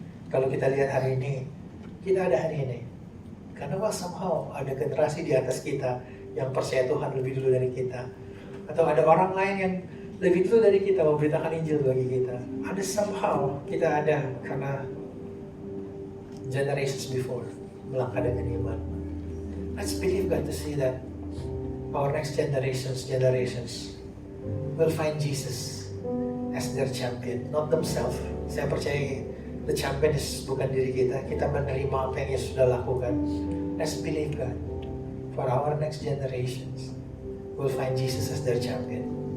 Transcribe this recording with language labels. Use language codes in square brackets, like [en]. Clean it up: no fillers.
[id] Kalau kita lihat hari ini, kita ada hari ini karena somehow ada generasi di atas kita yang percaya Tuhan lebih dulu dari kita, atau ada orang lain yang Lebih dulu dari kita memberitakan Injil bagi kita. Ada somehow kita ada karena [en] generations before [id] melangkah dengan iman. [en] Let's believe God to see that our next generations will find Jesus as their champion, not themselves. [id] Saya percaya [en] the champion is [id] bukan diri kita. Kita menerima apa yang Yesus sudah lakukan. [en] Let's believe God for our next generations will find Jesus as their champion.